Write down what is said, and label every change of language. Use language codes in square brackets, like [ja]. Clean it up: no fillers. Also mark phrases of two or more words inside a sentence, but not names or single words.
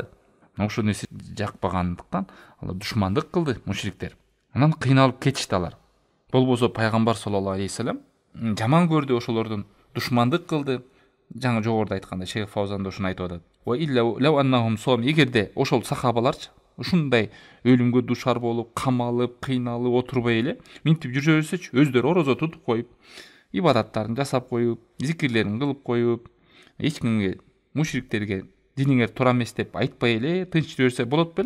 [ky] Ошол нерсе жакпагандыктан алар душмандык кылды мушриктер. Анан кыйналып кетишти алар. Болбосо пайгамбар [ar] صلى الله عليه وسلم [ky] жаман көрдү ошолордун, душмандык кылды. Жаңы жогоруда айтканда Шейх Фаузан да ушуну айтып атат. [ar] وإلا لو أنهم صوم, [ky] эгерде ошол сахабаларчы ушундай өлүмгө душар болуп, камалып, кыйналып отурбай эле минтип жүрө берсечи, өздөрү орозо тутуп коюп, ибадаттарын жасап коюп, зикирлерин кылып коюп, эч кимге, мушриктерге диниңер туура эмес деп айтпай эле тынч жүрө берсе болот беле?